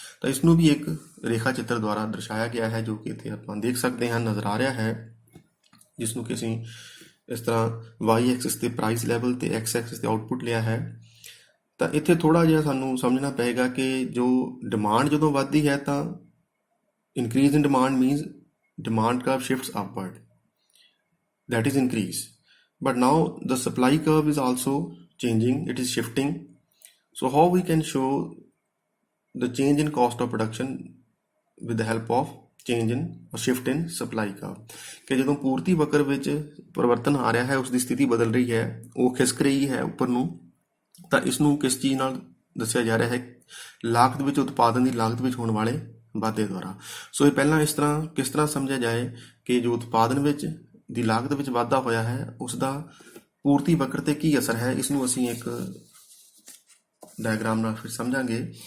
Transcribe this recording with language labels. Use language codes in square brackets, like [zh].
[pa] ਤਾਂ ਇਸ ਨੂੰ ਵੀ ਇੱਕ ਰੇਖਾ ਚਿੱਤਰ ਦੁਆਰਾ ਦਰਸਾਇਆ ਗਿਆ ਹੈ ਜੋ ਕਿ ਇੱਥੇ ਆਪਾਂ ਦੇਖ ਸਕਦੇ ਹਾਂ ਨਜ਼ਰ ਆ ਰਿਹਾ ਹੈ ਜਿਸ ਨੂੰ ਕਿ ਅਸੀਂ ਇਸ ਤਰ੍ਹਾਂ ਵਾਈ ਐਕਸਿਸ ਤੇ ਪ੍ਰਾਈਸ ਲੈਵਲ ਤੇ ਐਕਸ ਐਕਸਿਸ ਤੇ ਆਊਟਪੁੱਟ ਲਿਆ ਹੈ. ਤਾਂ ਇੱਥੇ ਥੋੜ੍ਹਾ ਜਿਹਾ ਸਾਨੂੰ ਸਮਝਣਾ ਪਏਗਾ ਕਿ ਜੋ ਡਿਮਾਂਡ ਜਦੋਂ ਵੱਧਦੀ ਹੈ ਤਾਂ [en] Increase in demand means demand curve shifts upward. that is increase. But now the supply curve is also changing, it is shifting. So how we can show the change in cost of production with the help of change in or shift in supply curve? [pa] ਕਿ ਜਦੋਂ ਪੂਰਤੀ ਵਕਰ ਵਿੱਚ ਪਰਿਵਰਤਨ ਆ ਰਿਹਾ ਹੈ, ਉਸ ਦੀ ਸਥਿਤੀ ਬਦਲ ਰਹੀ ਹੈ, ਉਹ ਖਿਸਕ ਰਹੀ ਹੈ ਉੱਪਰ ਨੂੰ, ਤਾਂ ਇਸ ਨੂੰ ਕਿਸ ਚੀਜ਼ ਨਾਲ ਦੱਸਿਆ ਜਾ ਰਿਹਾ ਹੈ? ਲਾਗਤ ਵਿੱਚ, ਉਤਪਾਦਨ ਦੀ ਲਾਗਤ ਵਿੱਚ ਹੋਣ ਵਾਲੇ ਵਾਧੇ ਦੁਆਰਾ। ਸੋ ਇਹ ਪਹਿਲਾਂ ਕਿਸ ਤਰ੍ਹਾਂ ਸਮਝਿਆ ਜਾਏ ਕਿ ਜੋ ਉਤਪਾਦਨ ਵਿੱਚ ਦੀ ਲਾਗਤ ਵਿੱਚ ਵਾਧਾ ਹੋਇਆ ਹੈ ਉਸ ਦਾ ਪੂਰਤੀ ਵਕਰ ਤੇ ਕੀ ਅਸਰ ਹੈ, ਇਸ ਨੂੰ ਅਸੀਂ ਇੱਕ ਡਾਇਗਰਾਮ ਨਾਲ ਫਿਰ ਸਮਝਾਂਗੇ।